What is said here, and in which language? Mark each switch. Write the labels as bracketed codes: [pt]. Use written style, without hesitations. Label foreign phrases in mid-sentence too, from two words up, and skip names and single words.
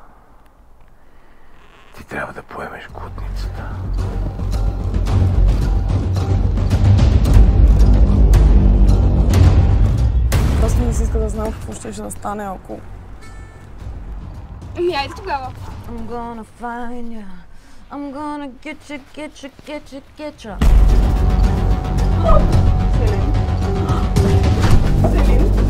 [bg] Ти трябва да поемеш глутницата. Просто не си иска да знам какво ще да стане, ако... Айде тогава. [en] I'm gonna find ya. I'm gonna get you, get you, get you, get you. [bg] Селин?